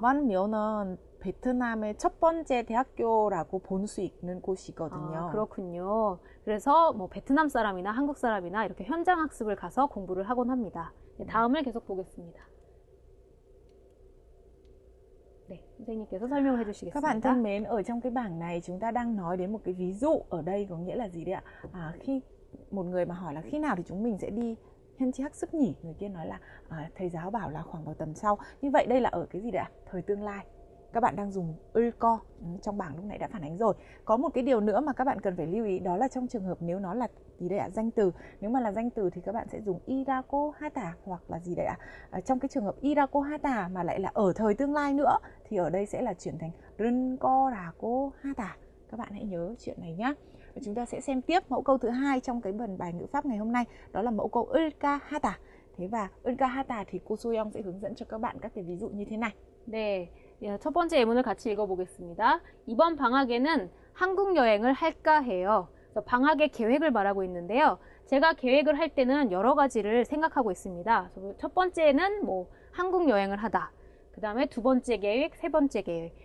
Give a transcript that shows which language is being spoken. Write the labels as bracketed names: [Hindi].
[Korean] 완묘는 베트남의 첫 번째 대학교라고 볼 수 있는 곳이거든요. 그렇군요. 그래서 베트남 사람이나 한국 사람이나 이렇게 현장 학습을 가서 공부를 하곤 합니다. 네, 다음을 계속 보겠습니다. 네, 선생님께서 설명을 해주시겠습니다. [Vietnamese] Các bạn thân mến, ở trong cái bảng này chúng ta đang nói đến một cái ví dụ ở đây, có nghĩa là gì đấy ạ? Khi một người mà hỏi là khi nào thì chúng mình sẽ đi Hiên Chi Hắc Sức nhỉ? Người kia nói là thầy giáo bảo là khoảng vào tầm sau. Như vậy đây là ở cái gì đấy ạ? Thời tương lai. Các bạn đang dùng ulco, trong bảng lúc nãy đã phản ánh rồi. Có một cái điều nữa mà các bạn cần phải lưu ý, đó là trong trường hợp nếu nó là gì đây ạ? Danh từ. Nếu mà là danh từ thì các bạn sẽ dùng irako hata hoặc là gì đây ạ? Trong cái trường hợp irako hata mà lại là ở thời tương lai nữa thì ở đây sẽ là chuyển thành runko rako hata. Các bạn hãy nhớ chuyện này nhé. Chúng ta sẽ xem tiếp mẫu câu thứ hai trong cái phần bài ngữ pháp ngày hôm nay, đó là mẫu câu ulka hata. Thế và ulka hata thì cô Soyoung sẽ hướng dẫn cho các bạn các cái ví dụ như thế này. [Korean] 네, 첫 번째 예문을 같이 읽어보겠습니다. 이번 방학에는 한국 여행을 할까 해요. 그래서 방학의 계획을 말하고 있는데요. 제가 계획을 할 때는 여러 가지를 생각하고 있습니다. 그래서 첫 번째는 한국 여행을 하다. 그 다음에 두 번째 계획, 세 번째 계획.